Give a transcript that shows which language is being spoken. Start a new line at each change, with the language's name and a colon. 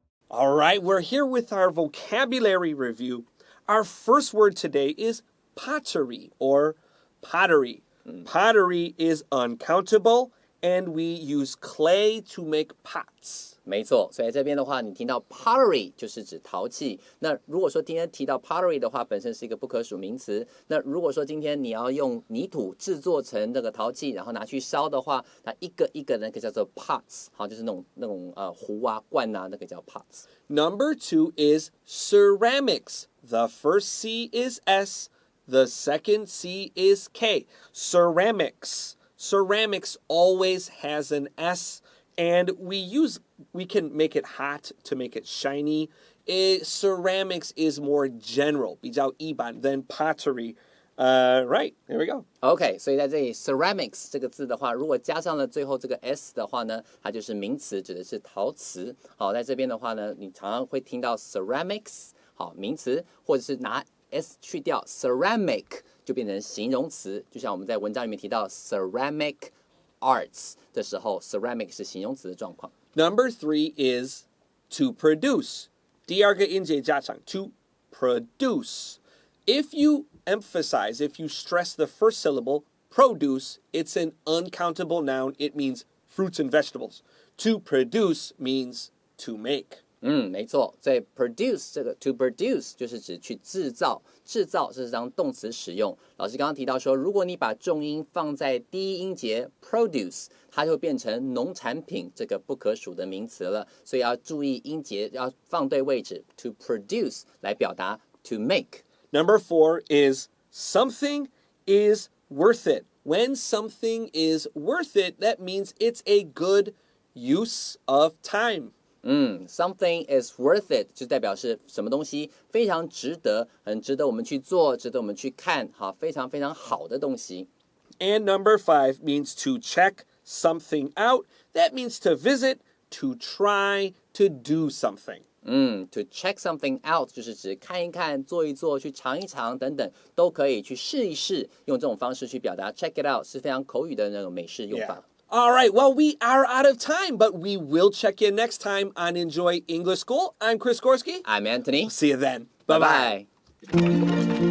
English: All right, we're here with our vocabulary review. Our first word today is pottery or pottery.Pottery is uncountable, and we use clay to make pots.
Chinese: 没错，所以这边的话，你听到 pottery 就是指陶器。那如果说今天提到 pottery 的话，本身是一个不可数名词。那如果说今天你要用泥土制作成这个陶器，然后拿去烧的话，那一个一个那个叫做 pots， 就是那种壶罐那个叫 pots。
English: Number 2 is ceramics. The first C is S.The second C is K. Ceramics. Ceramics always has an S, and we can make it hot to make it shiny. Ceramics is more general,
Chinese: 比较一般
English: than pottery. Right, there we go.
Chinese: OK， 所以在这里 ceramics 这个字的话，如果加上了最后这个 s 的话呢，它就是名词，指的是陶瓷。好，在这边的话呢，你常常会听到 ceramics 名词，或者是拿S 去掉 ceramic 就变成形容词，就像我们在文章里面提到 ceramic arts 的时候 ceramic 是形容词的状况。
English: Number 3 is to produce.
Chinese: 第二个音节加上
English: to produce. If you stress the first syllable, produce, it's an uncountable noun. It means fruits and vegetables. To produce means to make.
Chinese: 没错，所以 produce 这个 to produce 就是指去制造，制造是当动词使用。老师刚刚提到说，如果你把重音放在第一音节 produce， 它就会变成农产品这个不可数的名词了，所以要注意音节要放对位置 ，
English: to produce
Chinese: 来表达
English: to make。 Number 4 is something is worth it. When something is worth it, that means it's a good use of time. Something is worth it
Chinese: 就代表是什么东西非常值得，很值得我们去做，值得我们去看，好，非常非常好的东西。
English: And number 5 means to check something out. That means to visit, to try, to do something. To check something out
Chinese: 就是指看一看、做一做、去尝一尝等等，都可以去试一试，用这种方式去表达
English: check it out
Chinese: 是非常口语的那种美式用法。
English: All right, well, we are out of time, but we will check in next time on Enjoy English School. I'm Chris Gorski. I'm Antony. See you then. Bye-bye.